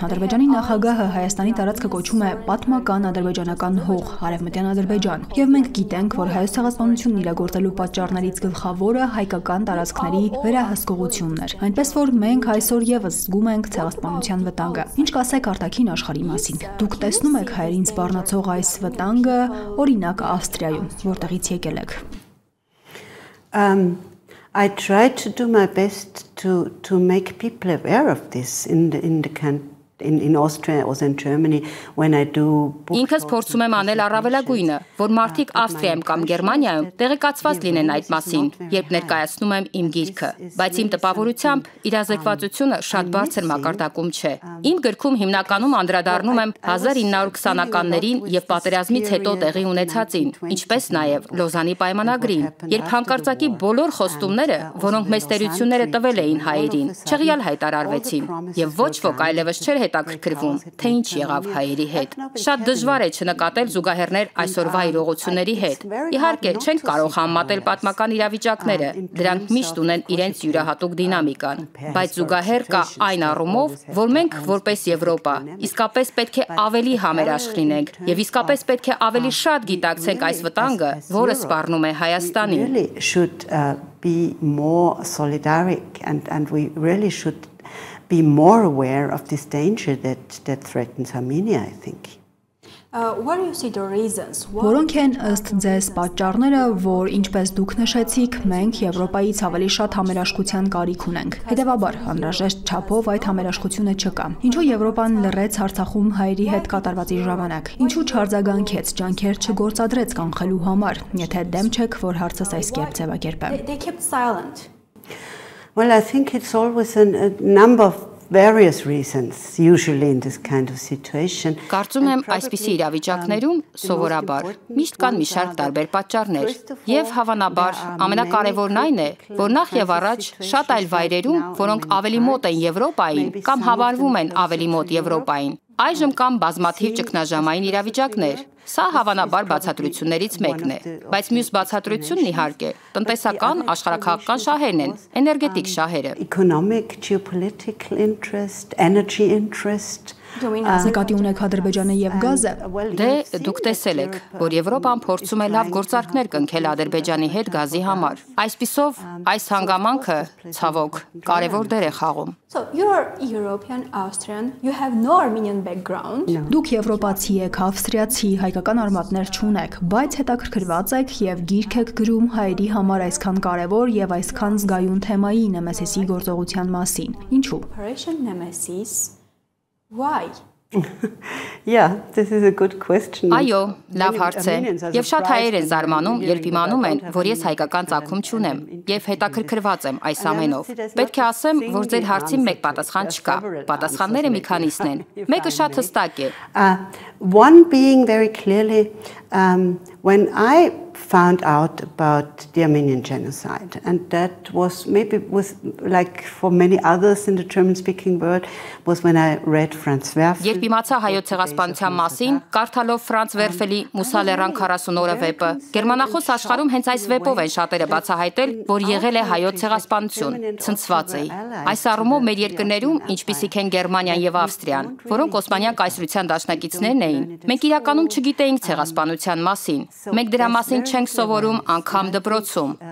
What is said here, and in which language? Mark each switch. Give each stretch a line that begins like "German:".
Armenian: Ադրբեջանի նախագահը Հայաստանի տարածքը կոչում է պատմական ադրբեջանական հող, Արևմտյան Ադրբեջան, եւ մենք գիտենք, որ հայոց ցեղասպանությունն իրագործելու պատճառներից գլխավորը հայկական տարածքների վերահսկողությունն էր։ Այնպես որ մենք այսօր եւս զգում ենք ցեղասպանության վտանգը։ Ինչ կասեք արտաքին աշխարհի մասին։ Դուք տեսնում եք հայերին սպառնացող այս վտանգը, օրինակ Ավստրիայում, որտեղից եկել եք։
English: I try to do my best to make people aware of this in the country. In Austria or in Germany when I do
Armenian: Ինքս փորձում եմ անել առավելագույնը, որ մարդիկ Ավստրիայում կամ Գերմանիայում տեղեկացված լինեն այդ մասին, երբ ներկայացնում եմ իմ գիրքը, բայց իմ տպավորությամբ իրազեկվածությունը շատ բարձր մակարդակում չէ։ Իմ գրքում հիմնականում անդրադառնում եմ 1920-ականներին եւ պատերազմից հետո տեղի ունեցածին, ինչպես նաեւ Լոզանի պայմանագրին, երբ հանկարծակի բոլոր խոստումները, որոնք մեծ տերությունները տվել էին հայերին, չեղյալ հայտարարվեցին եւ ոչ ոք այլևս չէր հետաքրքրվում, թե ինչ եղավ հայերի հետ։ Շատ դժվար է չնկատել զուգահեռներ այսօրվա իրողությունների հետ։ Իհարկե, չենք կարող համեմատել պատմական իրավիճակները, դրանք միշտ ունեն իրենց յուրահատուկ դինամիկան, բայց զուգահեռ կա այն առումով, որ մենք որպես Եվրոպա իսկապես պետք է ավելի համերաշխ լինենք եւ իսկապես պետք է ավելի շատ գիտակցենք այս վտանգը, որը սպառնում է Հայաստանին։
English: Be more solidaric and we really should be more aware of this danger that threatens Armenia, I think. What do you see the reasons?
Armenian: Որոնք են ըստ ձեզ պատճառները, որ ինչպես դուք նշեցիք, մենք Եվրոպայից ավելի շատ համերաշխության կարիք ունենք։ Հետևաբար, անհրաժեշտ չափով այդ համերաշխությունը չկա։ Ինչու Եվրոպան լռեց Արցախում հայերի հետ կատարվածի ժամանակ։ Ինչու չարձագանքեց, ջանքեր չգործադրեց կանխելու համար, եթե դեմ չեք, որ հարցս այս կերպ ձևակերպեմ։
English: They kept silent. Well, I think it's always a number of various reasons, usually in this kind of situation.
Armenian: Կարծում եմ այսպիսի իրավիճակներում սովորաբար միշտ կան մի շարք տարբեր պատճառներ եւ հավանաբար ամենակարևորն այն է, որ նախ եւ առաջ շատ այլ վայրերում, որոնք ավելի մոտ են Եվրոպային կամ հավանվում են ավելի մոտ Եվրոպային, այժմ կան բազմաթիվ ճգնաժամային իրավիճակներ։ Սա հավանաբար բացատրություններից մեկն է, բայց մյուս բացատրությունն իհարկե տնտեսական, աշխարհաքաղաքական շահերն են, էներգետիկ շահերը։
English: Economic, geopolitical interest, energy interest.
Armenian: Նկատի ունեք Ադրբեջանը եւ գազը։ Դե դուք տեսել եք, որ Եվրոպան փորձում է լավ գործարքներ կնքել Ադրբեջանի հետ գազի համար։ Այսպիսով, այս հանգամանքը ցավոք կարևոր դեր է խաղում։
English: So you are European, Austrian, you have no Armenian background.
Armenian: Դուք եվրոպացի եք, ավստրիացի, հայկական արմատներ չունեք, բայց հետաքրքրված եք եւ գիրք եք գրում հայերի համար այսքան կարևոր եւ այսքան զգայուն թեմայի Նեմեսիսի գործողության մասին։ Ինչու՞։
English: Operation Nemesis. Why? Yeah, this is a good question.
Armenian: Այո, լավ հարց է։ Եվ շատ հայեր են զարմանում, երբ իմանում են, որ ես հայկական ծագում չունեմ, եւ հետաքրքրված եմ այս ամենով։ Պետք է ասեմ, որ ձեր հարցին մեկ պատասխան չկա։ Պատասխանները մի քանիսն են։ Մեկը շատ հստակ է։
English: One being very clearly, when I found out about the Armenian genocide, and that was maybe like for many others in the German-speaking world, was when I read Franz Werfel.
Armenian: Երբ իմացա հայոց ցեղասպանության մասին, կարդալով Ֆրանց Վերֆելի Մուսալերան 40 օրը վեպը, գերմանախոս աշխարհում հենց այս վեպով են շատերը բացահայտել, որ եղել է հայոց ցեղասպանություն, ցնցված էի։ Այս առումով մեր երկրներում, ինչպիսիք են Գերմանիան եւ Ավստրիան, որոնք Օսմանյան կայսրության դաշնակիցներն էին, մենք իրականում չգիտեինք ցեղասպանության մասին։ Մենք դրա մասին չենք սովորում անգամ դպրոցում։